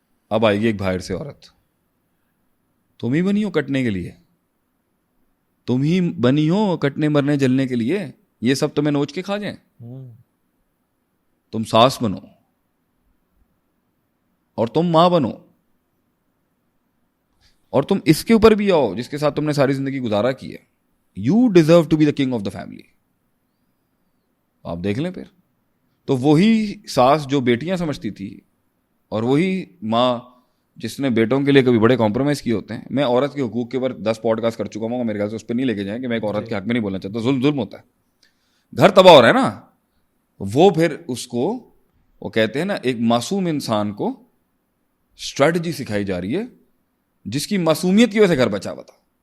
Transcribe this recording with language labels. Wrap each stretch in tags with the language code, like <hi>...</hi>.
<ur>اب آئے گی ایک باہر سے عورت, تم ہی بنی ہو کٹنے کے لیے, تم ہی بنی ہو کٹنے مرنے جلنے کے لیے, یہ سب تمہیں نوچ کے کھا جائیں. تم ساس بنو اور تم ماں بنو, اور تم اس کے اوپر بھی آؤ جس کے ساتھ تم نے ساری زندگی گزارا کی ہے.</ur> <en>You deserve to be the king of the family.</en> <ur>آپ دیکھ لیں پھر. تو وہی ساس جو بیٹیاں سمجھتی تھی, اور وہی ماں جس نے بیٹوں کے لیے کبھی بڑے کمپرومائز کیے ہوتے ہیں. میں عورت کے حقوق کے اوپر 10 پوڈ کاسٹ کر چکا ہوں, میرے خیال سے اس پہ نہیں لے کے جائیں کہ میں ایک عورت کے حق میں نہیں بولنا چاہتا. ظلم ہوتا ہے, گھر تباہ ہو رہا ہے نا. وہ پھر اس کو وہ کہتے ہیں نا, ایک معصوم انسان کو اسٹریٹجی سکھائی جا رہی ہے جس کی معصومیت کی وجہ سے گھر بچا ہوا تھا.</ur>